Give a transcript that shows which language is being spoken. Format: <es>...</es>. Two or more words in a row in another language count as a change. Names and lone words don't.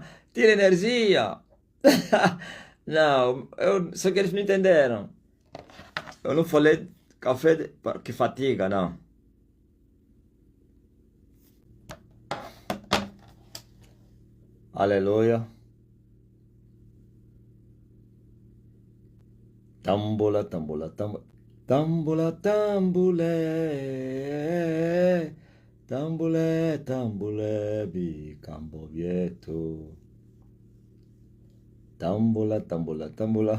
<pt>Tira energia. Não, só que eles não entenderam. Eu não falei café que fatiga, não. Aleluia. Tambola, tambola, tambola. Tambola, tambulé. Tambulé, tambulé, bicambo vieto. Tambola, tambola, tambola.</pt>